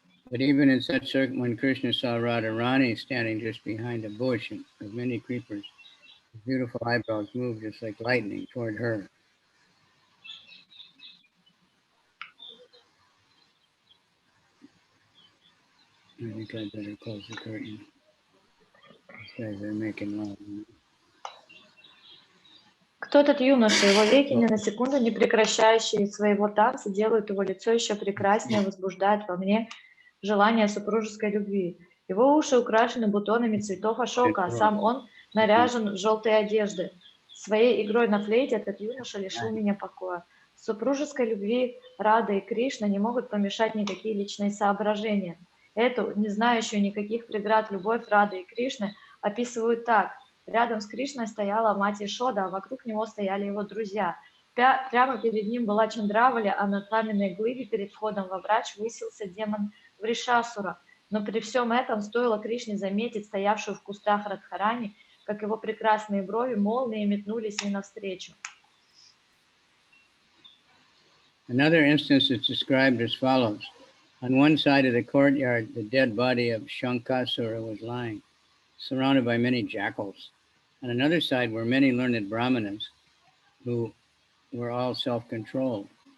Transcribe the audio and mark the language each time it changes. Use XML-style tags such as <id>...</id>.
<en>But even in such when Krishna saw Radharani standing just behind a bush of many creepers, his beautiful eyebrows moved just like lightning toward her. I think I'd better close the curtain. These guys are making love.</en> <ru>Кто этот юноша? Его веки ни на секунду не прекращающие своего танца делают его лицо еще прекраснее, возбуждают во мне желание супружеской любви. Его уши украшены бутонами цветов ашока, а сам он наряжен в желтые одежды. Своей игрой на флейте этот юноша лишил меня покоя. В супружеской любви Рада и Кришна не могут помешать никакие личные соображения. Эту, не знающую никаких преград любовь Рады и Кришны, описывают так. Рядом с Кришной стояла мать Ишода, а вокруг него стояли его друзья. Прямо перед ним была Чандравали, а на каменной глыбе перед входом во врач высился демон Вришасура. Но при всем этом стоило Кришне заметить стоявшую в кустах Радхарани, как его прекрасные брови молнией метнулись ей навстречу.</ru> <en>Another instance is described as follows. On one side of the courtyard, the dead body of Shankasura was lying, surrounded by many jackals. On another side were many learned brahmanas who were all self-controlled.</en>